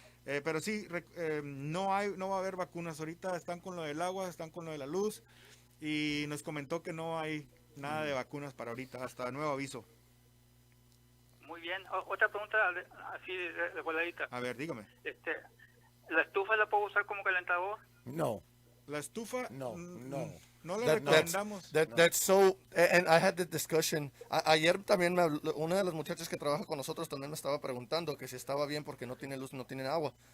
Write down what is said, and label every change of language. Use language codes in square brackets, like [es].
[es] Pero sí, no va a haber vacunas. Ahorita están con lo del agua, están con lo de la luz, y nos comentó que no hay nada de vacunas para ahorita, hasta nuevo aviso. Muy bien. Otra pregunta así de voladita. A ver, dígame. ¿La estufa la puedo usar como calentador? No. ¿La estufa? No. No le recomendamos. [en] That's so, and I had the discussion. [es] Ayer también una de las muchachas que trabaja con nosotros también me estaba preguntando que si estaba bien porque no tiene luz, no tiene agua.